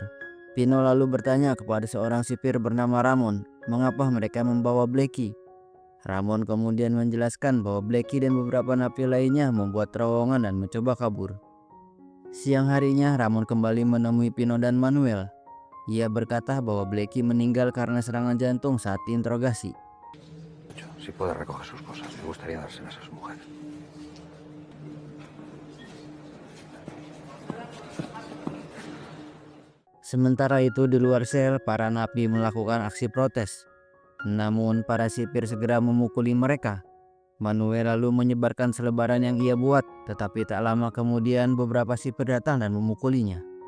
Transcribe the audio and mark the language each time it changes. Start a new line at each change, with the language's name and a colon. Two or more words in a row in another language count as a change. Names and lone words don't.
Indonesian: Pino lalu bertanya kepada seorang sipir bernama Ramon, mengapa mereka membawa Blackie. Ramon kemudian menjelaskan bahwa Blackie dan beberapa napi lainnya membuat terowongan dan mencoba kabur. Siang harinya, Ramon kembali menemui Pino dan Manuel. Ia berkata bahwa Blackie meninggal karena serangan jantung saat diinterogasi.
Spanish: Si puede recoger sus cosas, me gustaría dárselas a su mujer.
Indonesian: Sementara itu di luar sel, para napi melakukan aksi protes. Namun para sipir segera memukuli mereka. Manuel lalu menyebarkan selebaran yang ia buat, tetapi tak lama kemudian beberapa sipir datang dan memukulinya.